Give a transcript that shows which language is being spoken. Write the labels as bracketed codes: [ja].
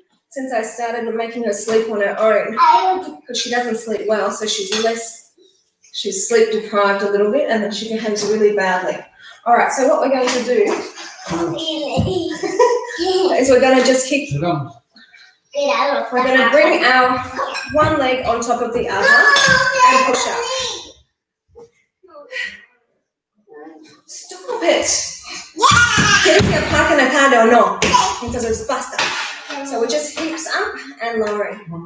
[en] Since I started making her sleep on her own. Because she doesn't sleep well, so she's sleep deprived a little bit, and then she behaves really badly. Alright, so what we're going to do is we're going to just kick. We're going to bring our one leg on top of the other and push up. Stop it! [es] ¿Quieres que aparque en la calle o no? Entonces basta. [en] So we're just hips up and lowering.